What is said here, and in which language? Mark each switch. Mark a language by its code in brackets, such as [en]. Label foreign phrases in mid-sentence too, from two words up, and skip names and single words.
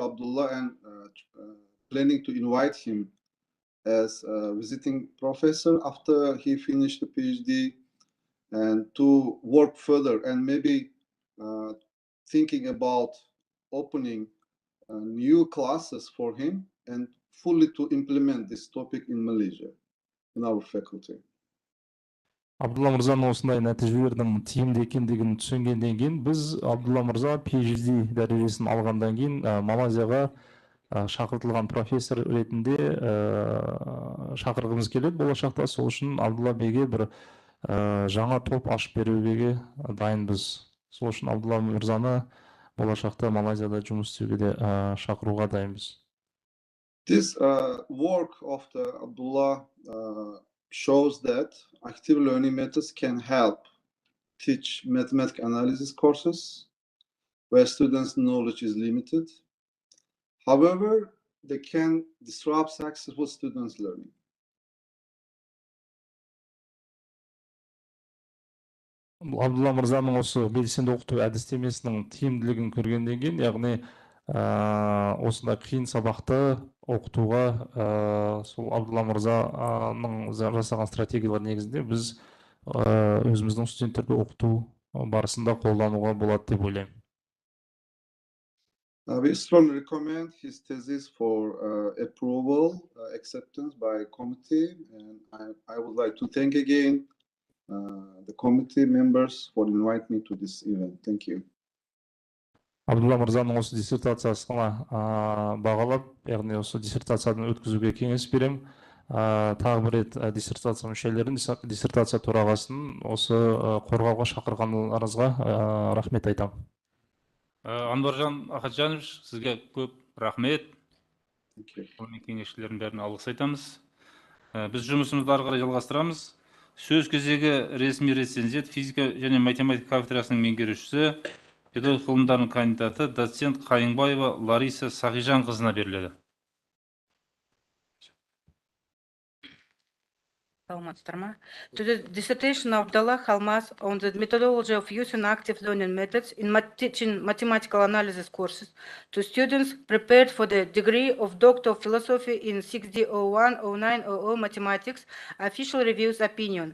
[en] Abdullah and planning to invite him as a visiting professor after he finished the PhD, and to work further and maybe thinking about opening new classes for him and fully to implement this topic in Malaysia, in our faculty. [kk] Абдулла мырзаның осындай нәтижелердің тиімді екендігін түсінгеннен кейін біз Абдулла мырза PhD дәрежесін алғандан кейін Малайзияға шақыртылған профессор ретінде шақырғымыз келеді болашақта. Сол үшін Абдулла бейге бір жаңа топ ашып беруге дайынбыз. Сол үшін Абдулла мырзаны болашақта Малайзияда жұмыс істеуге де шақыруға дайынбыз. [en] This work of Abdullah shows that active learning methods can help teach mathematical analysis courses where students' knowledge is limited. However, they can disrupt successful students' learning. [kk] Абдулла мырзаның осы белсенді оқыту әдістемесінің тиімділігін көргеннен кейін, яғни осындай қиын сабақты оқытуға сол Абдулла мырзаның жасаған стратегиялар негізінде біз өзіміздің студенттерді оқыту барысында қолдануға болады деп ойлаймын. [en] We strongly recommend his thesis for approval, acceptance by committee, and I would like to thank again the committee members for inviting me to this event. Thank you. [kk] Абдулла мырзаның осы диссертациясына бағалап, яғни осы диссертацияны өткізуге кеңес берем. Тағы бір рет диссертация мүшелерін, диссертация төрағасын осы қорғауға шақырғаныңызға рахмет айтамын. Анваржан Ахаджанович, сізге көп рахмет. Ғылыми кеңесшілердің бәріне алғыс айтамыз. Біз жұмысымызды ары қарай жалғастырамыз. Сөз кезегі ресми рецензент, физика және математика кафедрасының меңгерушісі, педагог ғылымдарының кандидаты, доцент Қайыңбаева Лариса Сағижанқызына беріледі. [en] To the dissertation of Abdullah Almas on the methodology of using active learning methods in teaching mathematical analysis courses to students prepared for the degree of Doctor of Philosophy in 6D010900 Mathematics, official reviews opinion.